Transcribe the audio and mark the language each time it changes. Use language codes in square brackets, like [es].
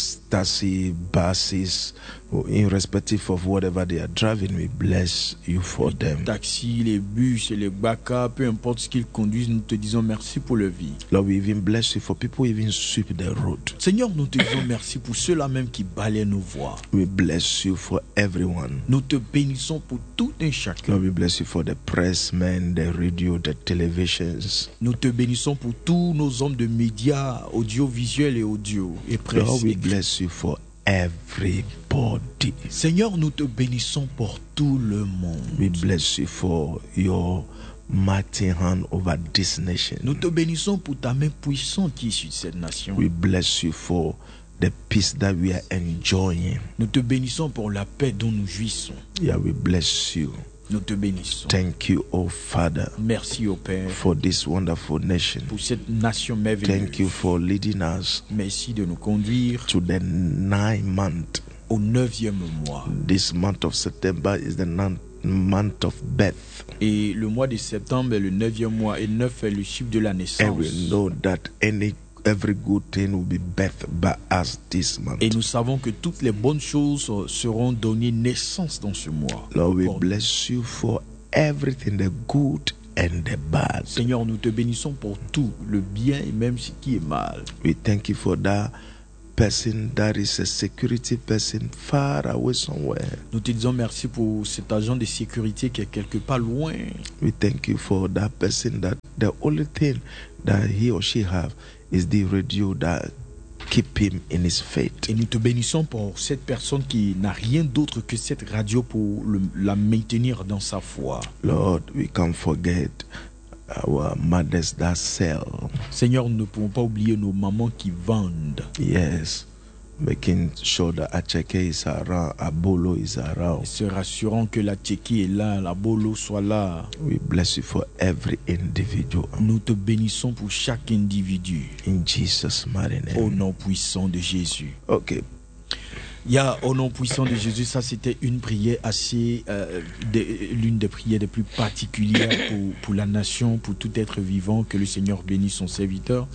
[en] Taxi, buses, irrespective of whatever they are driving, we bless you for them. [fr] Taxi, les bus, les baka, peu importe ce qu'ils conduisent, nous te disons merci pour leur vie. [en] Lord, we even bless you for people who even sweep the road. [fr] Seigneur, nous te disons merci pour ceux-là même qui balayent nos voies. [en] We bless you for everyone. [fr] Nous te bénissons pour tout un chacun. [en] Lord, we bless you for the pressmen, the radio, the televisions. [fr] Nous te bénissons pour tous nos hommes de médias, audiovisuels et audio et presse. [en] Lord, we bless you for everybody. [fr] Seigneur, nous te bénissons pour tout le monde. [en] We bless you for your mighty hand over this nation. [fr] Nous te bénissons pour ta main puissante qui est sur cette nation. [en] We bless you for the peace that we are enjoying. [fr] Nous te bénissons pour la paix dont nous jouissons. [en] Yeah, we bless you. [fr] Nous te bénissons. [en] Thank you, O Father. [fr] Merci, O Père. [en] For this wonderful nation. [fr] Pour cette nation merveilleuse. [en] Thank you for leading us. [fr] Merci de nous conduire. [en] To the 9th month. [fr] Au 9e mois. [en] This month of September is the 9th month of birth. [fr] Et le mois de septembre est le 9e mois et 9 est le chiffre de la naissance. [en] And we know that every good thing will be birthed by us this month. [fr] Et nous savons que toutes les bonnes choses seront données naissance dans ce mois. [en] Lord, we bless you for everything, the good and the bad. [fr] Seigneur, nous te bénissons pour tout, le bien et même ce qui est mal. [en] We thank you for that person that is a security person far away somewhere. [fr] Nous te disons merci pour cet agent de sécurité qui est quelque part loin. [en] We thank you for that person that the only thing that he or she have is the radio that keep him in his faith. [fr] Et nous te bénissons pour cette personne qui n'a rien d'autre que cette radio pour la maintenir dans sa foi. [en] Lord, we can't forget our mothers that sell. [fr] Seigneur, nous ne pouvons pas oublier nos mamans qui vendent. [en] Yes, making sure that Acheke is around, Abolo is around. [fr] Se rassurant que la Cheki est là, la Bolo soit là. [en] We bless you for every individual. [fr] Nous te bénissons pour chaque individu. [en] In Jesus' mighty name. [fr] Au nom puissant de Jésus. [en] Ok. Yeah, [fr] au nom puissant de Jésus, ça c'était une prière assez, l'une des prières les plus particulières pour la nation, pour tout être vivant, que le Seigneur bénisse son serviteur,